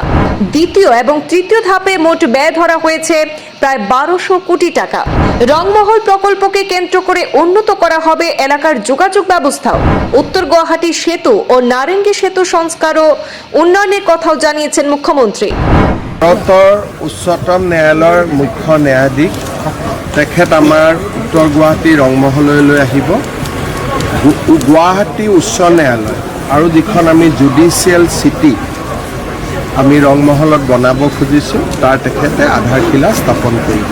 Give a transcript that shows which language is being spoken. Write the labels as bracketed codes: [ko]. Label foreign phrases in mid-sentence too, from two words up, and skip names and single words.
[bn] দ্বিতীয় এবং তৃতীয় ধাপে মোট ব্যয় ধরা হয়েছে প্রায় 1200 কোটি টাকা। রংমহল প্রকল্পকে কেন্দ্র করে উন্নত করা হবে এলাকার যোগাযোগ ব্যবস্থাও। উত্তর গুয়াহাটি সেতু ও নারেঙ্গী সেতু সংস্কার ও উন্নয়নের কথাও জানিয়েছেন মুখ্যমন্ত্রী। [as] ভারতৰ উচ্চতম ন্যায়ালয়ৰ মুখ্য ন্যায়াধীশ তেখেত আমাৰ উত্তৰ গুৱাহাটী ৰংমহললৈ আহিব। গুৱাহাটী উচ্চ ন্যায়ালয় আৰু যিখন আমি [en] judicial city [as] আমি ৰংমহলত বনাব খুজিছোঁ তাৰ তেখেতে আধাৰশিলা স্থাপন কৰিব।